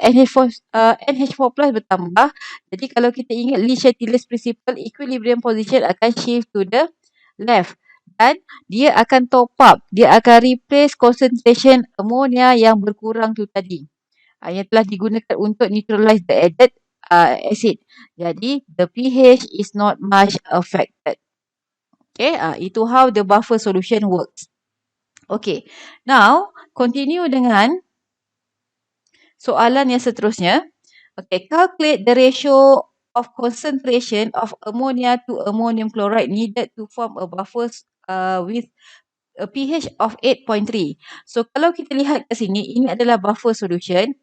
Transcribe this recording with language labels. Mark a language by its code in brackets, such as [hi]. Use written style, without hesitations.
[ms] NH4+ bertambah. Jadi kalau kita ingat Le Chatelier's principle, equilibrium position akan [en] shift to the left. [ms] Dan dia akan top up. Dia akan replace concentration ammonia yang berkurang tu tadi. Yang telah digunakan untuk [en] neutralize the added acid. Jadi the pH is not much affected. Okay, itu how the buffer solution works. Okay, now continue [ms] dengan soalan yang seterusnya. [en] Okay, calculate the ratio of concentration of ammonia to ammonium chloride needed to form a buffer with a pH of 8.3. [ms] So, kalau kita lihat ke sini, ini adalah buffer solution.